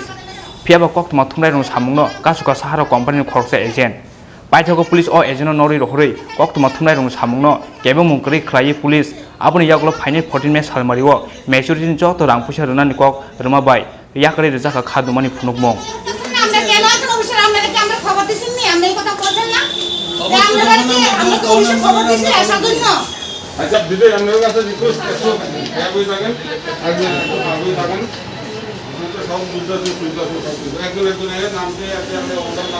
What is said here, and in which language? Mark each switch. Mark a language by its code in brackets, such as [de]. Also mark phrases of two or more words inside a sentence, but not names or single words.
[trp] Piaba koktuma thumrai rong samungno kasuka Sahara company khorsa agent. Paithago police o agent nori rohorei koktuma thumrai rong samungno kebo mungkri khlai police aboni Yakulo final 14 me salmariwo majority joto rang puisa runani kok ruma bai yakari rijaka khadumani phunukmong. [bn] আমরা কেন আসলে অবশ্যই আমরা কি আমরা খবর দিছেন নি আমরা এই কথা বলছেন না আমরা তো অবশ্যই খবর দিছি আসার জন্য আচ্ছা দিদি আপনাদের কাছে রিকোয়েস্ট একটু বই থাকেন আগে বই থাকেন সব বুঝতে সুবিধা একজন একজনের নাম দিয়ে আপনি ওনার নাম